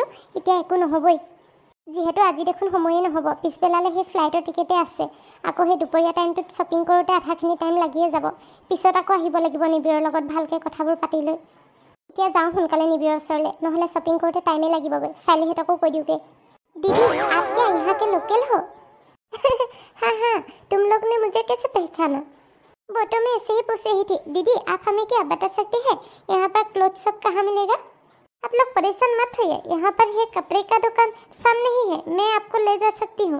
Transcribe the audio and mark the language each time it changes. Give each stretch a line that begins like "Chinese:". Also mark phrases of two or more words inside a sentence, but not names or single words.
Assamese: এতিয়া একো নহ'বই, যিহেতু আজি দেখোন সময়ে নহ'ব। পিছবেলালৈ সেই ফ্লাইটৰ টিকেটে আছে। আকৌ সেই দুপৰীয়া টাইমটোত শ্বপিং কৰোঁতে আধাখিনি টাইম লাগিয়ে যাব। পিছত আকৌ আহিব লাগিব নিবিড়ৰ লগত ভালকৈ কথাবোৰ পাতি লৈ। এতিয়া যাওঁ সোনকালে নিবিড়ৰ ওচৰলৈ, নহ'লে শ্বপিং কৰোঁতে টাইমেই লাগিবগৈ। চাইলিহঁতকো কৈ দিওঁগৈ।
Hindi: दीदी आप क्या यहाँ के लोकल हो? हाँ, तुम लोग ने मुझे कैसे पहचाना? वो तो मैं ऐसे ही पूछ रही थी। दीदी आप हमें क्या बता सकते हैं यहाँ पर क्लोथ शॉप कहाँ मिलेगा? आप लोग परेशान मत होइए, यहाँ पर है कपड़े का दुकान सामने ही है, मैं आपको ले जा सकती हूँ।